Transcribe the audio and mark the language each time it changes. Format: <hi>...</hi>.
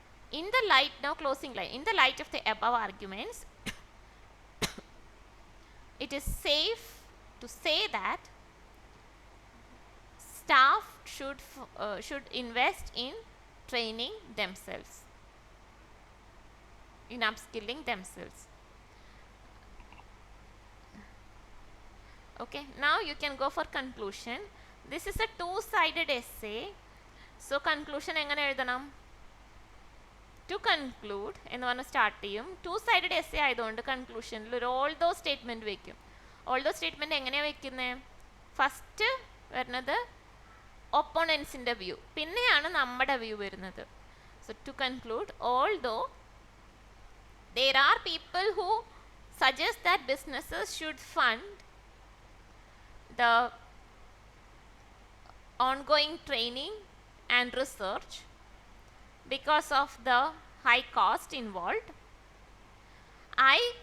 <en>In the light, now closing line, in the light of the above arguments, it is safe to say that staff should invest in training themselves, in upskilling themselves. Okay, now you can go for conclusion. This is a two-sided essay.</en> <ml>So conclusion എങ്ങനെ എഴുതണം?</ml> <en>To conclude</en> <ml>എന്ന് പറഞ്ഞ് start ചെയ്യും. two-sided essay ആയതുകൊണ്ട് കൺക്ലൂഷനിൽ ഒരു although statement വയ്ക്കും. Although statement എങ്ങനെയാണ് വയ്ക്കുന്നത്? ഫസ്റ്റ് വരുന്നത് ഒപ്പോണൻസിൻ്റെ വ്യൂ, പിന്നെയാണ് നമ്മുടെ വ്യൂ വരുന്നത്.</ml> <en>So to conclude, although there are people who suggest that businesses should fund the ongoing training and research because of the high cost involved, I</en>